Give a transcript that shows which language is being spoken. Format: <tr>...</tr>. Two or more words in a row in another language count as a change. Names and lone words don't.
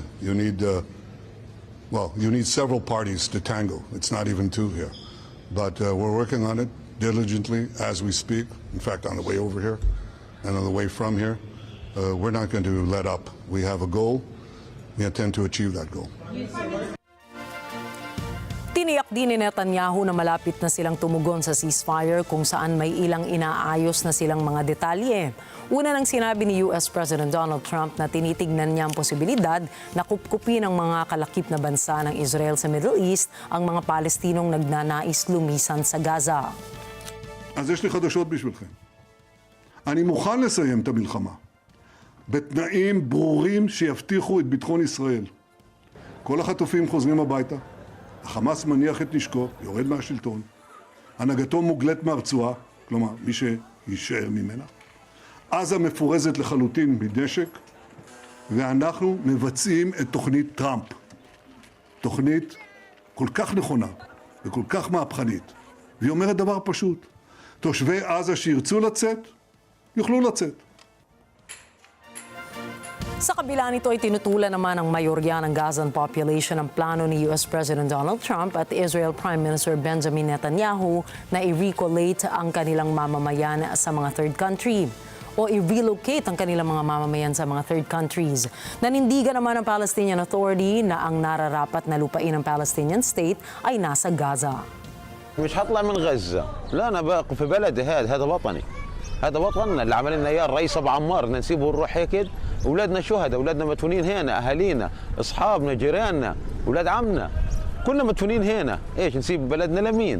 <en>You need several parties to tango. It's not even 2 here. But we're working on it diligently as we speak. In fact, on the way over here and on the way from here, we're not going to let up. We have a goal. We intend to achieve that goal.</en> <tl>Tiniyak din ni Netanyahu na malapit na silang tumugon sa ceasefire kung saan may ilang inaayos na silang mga detalye. Una nang sinabi ni US President Donald Trump na tinitignan niya ang posibilidad na kupkupin ng mga kalakip na bansa ng Israel sa Middle East ang mga Palestinong nagnanais lumisan sa Gaza.</tl> <he>אז יש לי חדשות בשבילכם. אני מוכן לסיים את המלחמה. בתנאים ברורים שיבטיחו את ביטחון ישראל. כל החטופים חוזרים הביתה, החמאס מניח את נשקו, יורד מהשלטון, הנהגתו מוגלת מהרצועה, כלומר מי שישאר ממנה, עזה מפורזת לחלוטין מנשק, ואנחנו מבצעים את תוכנית טראמפ. תוכנית כל כך נכונה וכל כך מהפכנית, והיא אומרת דבר פשוט, תושבי עזה שירצו לצאת, יוכלו לצאת.</he> <tl>Sa kabila nito ay tinutulan naman ng mayorya ng</tl> <en>Gazan population</en> <tl>ang plano ni US President Donald Trump at Israel Prime Minister Benjamin Netanyahu na i-recolate ang kanilang mamamayan sa mga</tl> <en>third country</en> <tl>o i-relocate ang kanilang mga mamamayan sa mga</tl> <en>third countries.</en> <tl>Nanindigan naman ng Palestinian Authority na ang nararapat na lupain ng</tl> <en>Palestinian state</en> <tl>ay nasa Gaza.</tl> <ar>مش هطلع من غزة، لا أنا باقي في بلدي هذا وطني. هذا وطننا اللي عمل لنا اياه الرئيس ابو عمار، بدنا نسيبه ونروح هيك؟ اولادنا شهداء، اولادنا مدفونين هنا، اهالينا، اصحابنا، جيراننا، اولاد عمنا، كلنا مدفونين هنا، ايش نسيب بلدنا لمين؟</ar>